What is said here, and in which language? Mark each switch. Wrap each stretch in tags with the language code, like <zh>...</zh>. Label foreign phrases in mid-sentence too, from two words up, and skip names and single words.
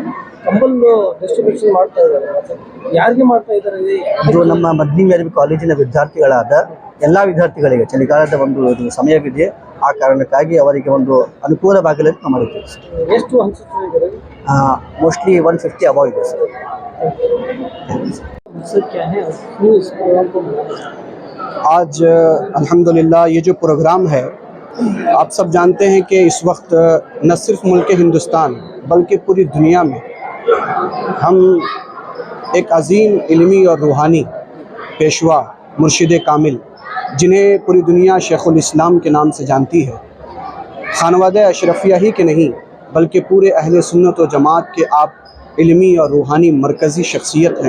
<kn>ಕಂಬಲ್ ಡಿಸ್ಟ್ರಿಬ್ಯೂಷನ್ ಮಾಡ್ತಾ ಇದ್ದಾರೆ, ಯಾರಿಗೆ ಮಾಡ್ತಾ ಇದ್ದಾರೆ? ಇದು ನಮ್ಮ ಮದ್ನಿ ಮೇರವಿ ಕಾಲೇಜಿನ ವಿದ್ಯಾರ್ಥಿಗಳಾದ ಎಲ್ಲ ವಿದ್ಯಾರ್ಥಿಗಳಿಗೆ ಚಳಿಗಾಲದ ಒಂದು ಸಮಯವಿದೆ. ಆ ಕಾರಣಕ್ಕಾಗಿ ಅವರಿಗೆ ಒಂದು ಅನುಕೂಲವಾಗಲಿ ಅಂತ ಮಾಡುತ್ತೇವೆ. ಎಷ್ಟು ಹಂಚುತ್ತಿದ್ದಾರೆ? ಮೋಸ್ಟ್ಲಿ 150 ಅಬೌವ್ ಇದೆ ಸರ್.</kn> <hi>आज अल्हम्दुलिल्लाह ये जो प्रोग्राम है, आप सब जानते हैं कि इस वक्त न सिर्फ मुल्क हिंदुस्तान बल्कि पूरी दुनिया में हम एक अजीम इल्मी और रूहानी पेशवा मुर्शिद कामिल, जिन्हें पूरी दुनिया शेखुल इस्लाम के नाम से जानती है, खानवादा अशरफिया ही के नहीं बल्कि पूरे अहले सुन्नत व जमात के आप इल्मी और रूहानी मरकज़ी शख्सियत हैं।</hi>